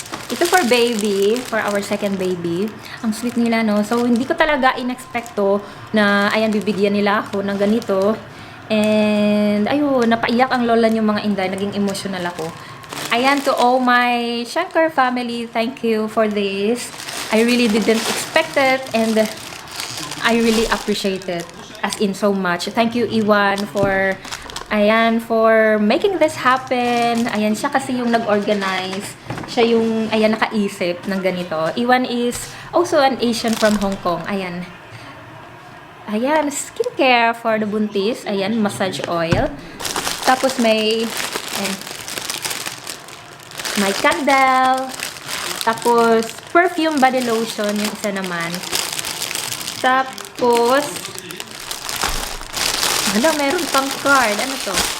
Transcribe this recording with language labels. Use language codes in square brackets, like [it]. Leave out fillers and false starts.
[tl] Ito [en] for baby, for our second baby. [tl] Ang sweet nila, no? So, hindi ko talaga inexpecto na, ayan, bibigyan nila ako ng ganito. And, ayun, napaiyak ang lola niyo mga inday. Naging emotional ako. [en] Ayan, to all my Shankar family, thank you for this. I really didn't expect it and I really appreciate it. As in, so much. Thank you, Iwan, for, ayan, for making this happen. [tl] Ayan, siya kasi yung nag-organize. Siya yung, ayan, nakaisip ng ganito. [en] Iwan is also an Asian from Hong Kong. Ayan. Ayan, skincare for the buntis. [tl] Ayan, massage oil. Tapos may, ayan, may candle. Tapos, [en] perfume body lotion, [tl] yung isa naman. Tapos, hala, meron pang card. Ano to?